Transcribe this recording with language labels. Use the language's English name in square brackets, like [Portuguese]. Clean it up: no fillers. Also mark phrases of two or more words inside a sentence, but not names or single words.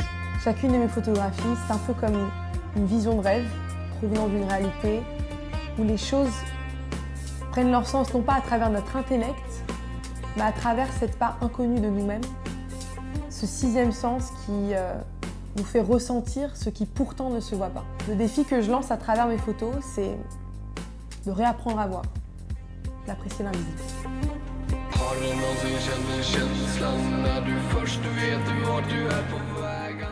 [French] Chacune de mes photographies, c'est un peu comme une vision de rêve provenant d'une réalité où les choses prennent leur sens non pas à travers notre intellect, mais à travers cette part inconnue de nous-mêmes, ce sixième sens qui nous fait ressentir ce qui pourtant ne se voit pas. Le défi que je lance à travers mes photos, c'est de réapprendre à voir, d'apprécier l'invisible. [Swedish] Har du någonsin känt känslan när du först vet vart du är på väg?